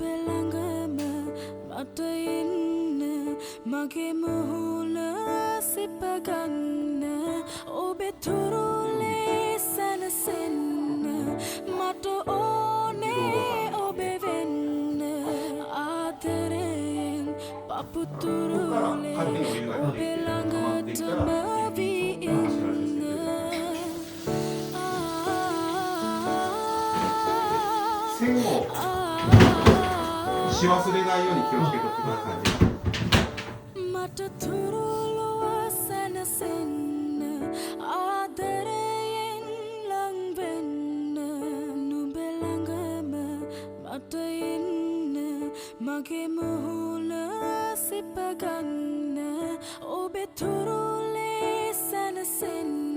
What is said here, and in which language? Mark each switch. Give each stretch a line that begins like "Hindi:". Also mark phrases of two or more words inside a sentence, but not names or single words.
Sinhala: ළඟම මට ඉන්න මගේ මුහුණ සිප ගන්න ඔබේ තුරුලේ සැනසෙන්න මට ඕනේ ඔබේ වෙන්න ආදරයෙන් පපු තුරුලේ ඔබේ ළඟටම වී ඉන්න
Japanese: 線をし忘れないように気をつけておいてくださいね。
Sinhala: මට තුරුලුව සැනසෙන්න ආදරයෙන් ලං වෙන්න නුඹ ළඟම මට ඉන්න මගේ මුහුණ සිප ගන්න ඔබේ තුරුලේ සැනසෙන්න